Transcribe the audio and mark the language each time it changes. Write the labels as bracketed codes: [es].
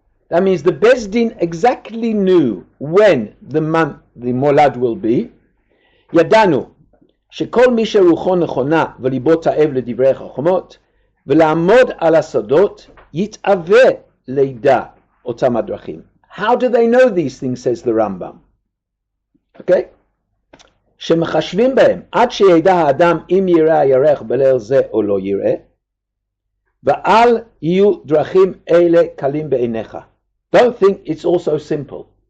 [en] That means the Beis Din exactly knew when the month, the molad will be. [he] ידענו שכל מי שרוחו נכונה וליבו תאב לדברי חכמות, ולעמוד על הסודות, יתאווה לידע אותם הדרכים. [en] How do they know these things, says the Rambam? Okay? [he] שמחשבים בהם עד שידע האדם אם יראה הירח בליל זה או לא יראה, ואל יהיו דרכים אלה קלים בעיניך. [en] Don't think it's also simple.